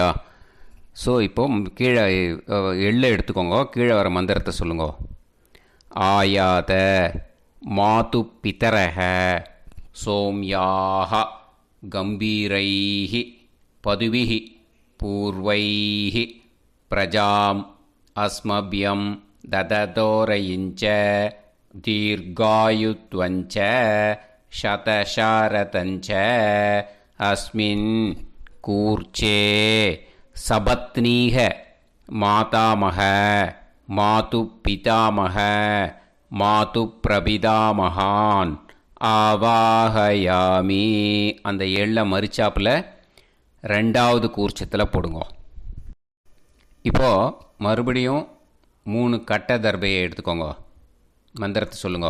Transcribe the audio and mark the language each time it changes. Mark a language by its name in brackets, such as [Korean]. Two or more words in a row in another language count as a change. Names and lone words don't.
[Tamil] ஸோ இப்போ கீழே எள்ளை எடுத்துக்கோங்க. கீழே வர மந்திரத்தை சொல்லுங்க. [Sanskrit] आयात मातु पितरः सोम्याः गम्भीरैः पथिभिः पूर्वैः प्रजाम् अस्मभ्यं ददतोरयिञ्च दीर्घायुत्वञ्च शतशारतञ्च अस्मिन् कूर्चे सपत्नीः मातामह मातुपितामह मातृप्रपितामहान् आवाहयामि. [Tamil] அந்த எள்ள மரிச்சாப்பில் ரெண்டாவது கூர்ச்சத்தில் போடுங்க. இப்போது மறுபடியும் 3 கட்ட தர்பையை எடுத்துக்கோங்க. மந்திரத்தை சொல்லுங்க.